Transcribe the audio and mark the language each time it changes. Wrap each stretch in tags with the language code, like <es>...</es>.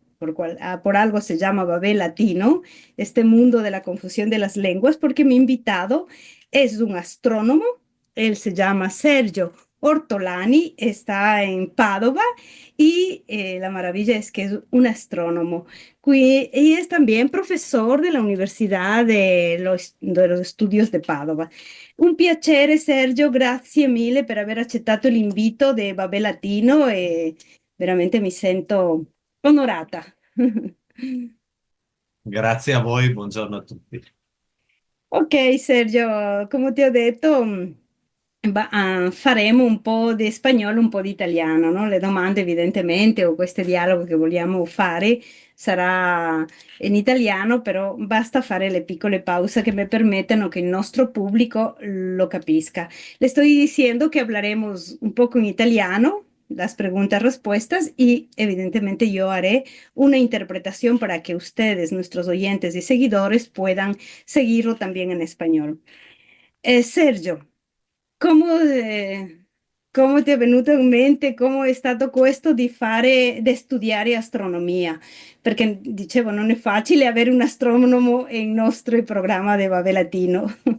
<es>Por algo se llama Babel Latino, este mundo de la confusión de las lenguas, porque mi invitado es un astrónomo. Él se llama Sergio Ortolani, está en Padova y la maravilla es que es un astrónomo y es también profesor de la Universidad de los Estudios de Padova.</es> <it>Un piacere, Sergio, grazie mille per aver accettato l'invito di Babel Latino e veramente mi sento onorata. Grazie a voi, buongiorno a tutti. Ok, Sergio, come ti ho detto, faremo un po' di spagnolo, un po' di italiano, no? Le domande evidentemente o questo dialogo che vogliamo fare sarà in italiano, però basta fare le piccole pause che mi permettano che il nostro pubblico lo capisca.</it> <es>Le estoy diciendo que hablaremos un poco en italiano, las preguntas, respuestas, y evidentemente yo haré una interpretación para que ustedes, nuestros oyentes y seguidores, puedan seguirlo también en español.</es> <it>Sergio, come, come ti è venuto in mente, come è stato questo di studiare astronomia? Perché dicevo, non è facile avere un astronomo nel nostro programma di Vabbè Latino.</it>